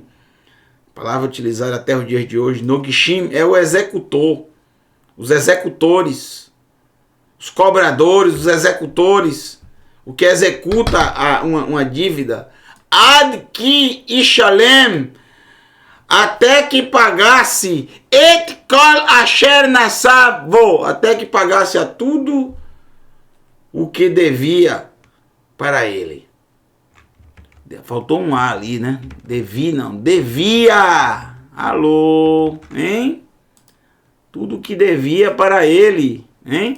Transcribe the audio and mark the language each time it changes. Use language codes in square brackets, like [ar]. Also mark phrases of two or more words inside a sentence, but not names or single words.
[pt] Palavra utilizada até os dias de hoje. Nogishim é o executor, os executores, os cobradores, os executores, o que executa uma dívida. [he] עד כי ישלם, [pt] até que pagasse [he] את כל אשר נשאו, [pt] até que pagasse a tudo o que devia para ele. Faltou um A ali, né? Devia. Alô, hein? Tudo o que devia para ele, hein?